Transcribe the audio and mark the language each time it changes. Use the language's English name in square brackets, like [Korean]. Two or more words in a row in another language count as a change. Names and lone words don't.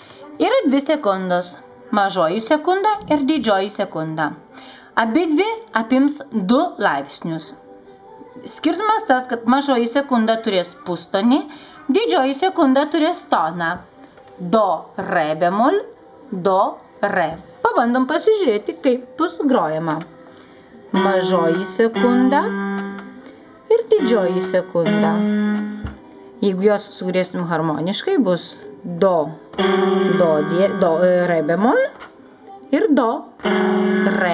[Lithuanian] Yra 2 sekundos. Mažoji sekunda ir didžioji sekunda. Abidvi apims 2 laipsnius. Skirtumas tas, kad mažoji sekunda turės pustonį, didžioji sekunda turės toną. Do, re bemol, do, re. Pabandom pasižiūrėti, kaip bus grojama. Mažoji sekunda ir didžioji sekunda. Jeigu jos sugrėsim harmoniškai, bus do, re bemol ir do, re.